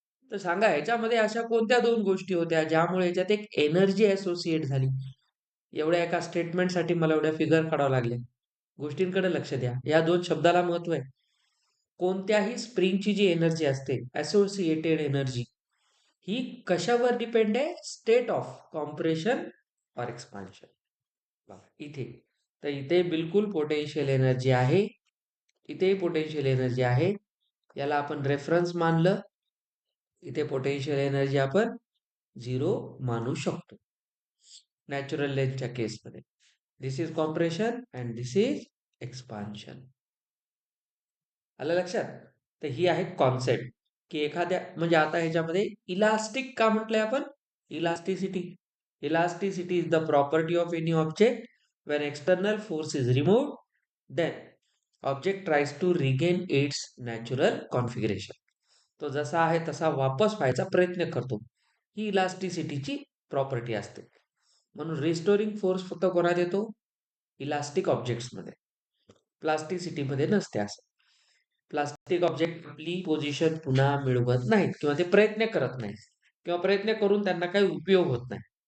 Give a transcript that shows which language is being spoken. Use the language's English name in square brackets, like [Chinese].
[Marathi] तर सांगा, ह्याच्यामध्ये अशा कोणत्या दोन गोष्टी होत्या ज्यामुळे ह्याच्यात एक एनर्जी असोसिएट झाली? एवढ्या एका स्टेटमेंटसाठी मला एवढ्या फिगर काढावं लागले. गोष्टींकडे लक्ष द्या. या दोन शब्दाला महत्व आहे. कोणत्याही स्प्रिंगची जी एनर्जी असते, असोसिएटेड एनर्जी, ही कशावर डिपेंड आहे? [English] State of compression और expansion. [Marathi] इथे तर इथे बिलकुल पोटेन्शियल एनर्जी आहे. इथे पोटेन्शियल एनर्जी आहे. याला आपण रेफरन्स मानलं. इथे पोटेन्शियल एनर्जी आपण 0 मानू शकतो नॅचरल लेंथच्या केसमध्ये. [English] This is compression and this is expansion. [Marathi] आलं लक्षात? तर ही आहे कॉन्सेप्ट की एखाद्या म्हणजे आता ह्याच्यामध्ये इलास्टिक का म्हटलंय आपण? Elasticity. [English] Elasticity is the property of any object when external force is removed, then object tries to regain its natural configuration. [Marathi] तो जसा आहे तसा वापस व्हायचा प्रयत्न करतो. ही इलास्टिसिटीची प्रॉपर्टी असते. म्हणून रिस्टोरिंग फोर्स फक्त कोणात येतो? इलास्टिक ऑब्जेक्ट्स मध्ये, प्लास्टिसिटी मध्ये नसते. असं प्लास्टिक ऑब्जेक्ट आपली पोझिशन पुन्हा मिळवत नाहीत किंवा ते प्रयत्न करत नाहीत किंवा प्रयत्न करून त्यांना काही उपयोग होत नाही.